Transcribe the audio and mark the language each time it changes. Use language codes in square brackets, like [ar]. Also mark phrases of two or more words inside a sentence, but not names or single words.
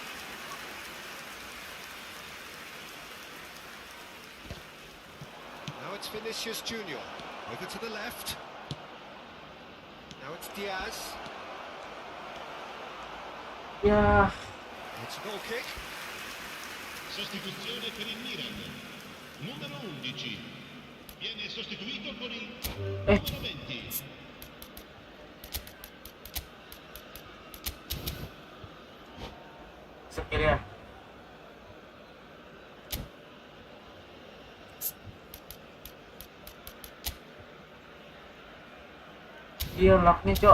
[en] Now it's Vinicius Junior. Over to the left. Now it's Diaz. [id] Ya, [en] It's a goal kick. [it] Sostituzione per il Milan. Numero 11. Viene sostituito con il numero 20. [id] sekalian. Iya, locknya cok.